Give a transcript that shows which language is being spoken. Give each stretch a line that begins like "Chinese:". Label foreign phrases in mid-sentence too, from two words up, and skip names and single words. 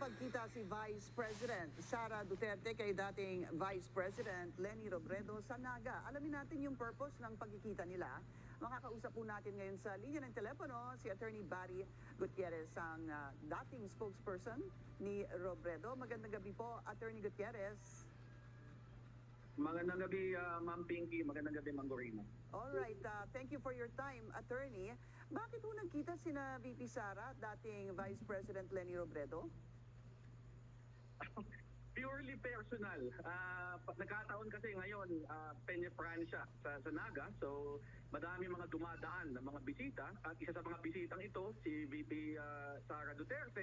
Filipino: nagkita si Vice President Sara Duterte kay dating Vice President Leni Robredo sa Naga. Alamin natin yung purpose ng pagkikita nila. Makakausap po natin ngayon sa linya ng telepono si Attorney Barry Gutierrez, ang dating spokesperson ni Robredo. Magandang gabi po, Attorney Gutierrez. Magandang gabi, Ma'am Pinky. Magandang gabi, Ma'am Gorina.
English: Alright, thank you for your time, Attorney.
Filipino: Bakit po nagkita sina VP Sara at dating Vice President Leni Robredo?
English: Purely personal.
Filipino: Nagkataon kasi ngayon, Peña Francia sa Naga. So, madami mga dumadaan ng mga bisita. At isa sa mga bisitang ito, si VP Sara Duterte.